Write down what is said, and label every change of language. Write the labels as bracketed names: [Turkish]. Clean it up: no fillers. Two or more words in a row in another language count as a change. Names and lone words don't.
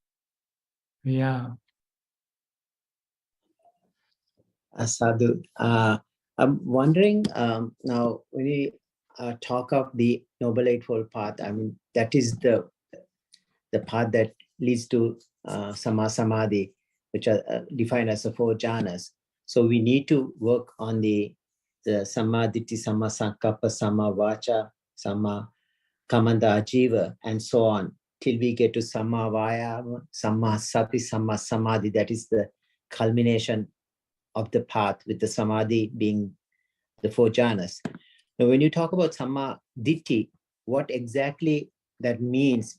[English] Sadhu, I'm wondering now when we talk of the Noble Eightfold Path, I mean, that is the path that leads to [Pali] Samma Samadhi, [English] which are defined as the 4 jhanas. So we need to work on the [Pali] Samma Ditti, Samma Sankappa, Samma Vacha, Samma Kamanda Ajiva, [English] and so on, till we get to [Pali] Samma Vayama, Samma Sati, Samma Samadhi. [English] That is the culmination of the path, with the Samadhi being the 4 jhanas. Now, when you talk about [Pali] Samma Ditti, [English] what exactly that means?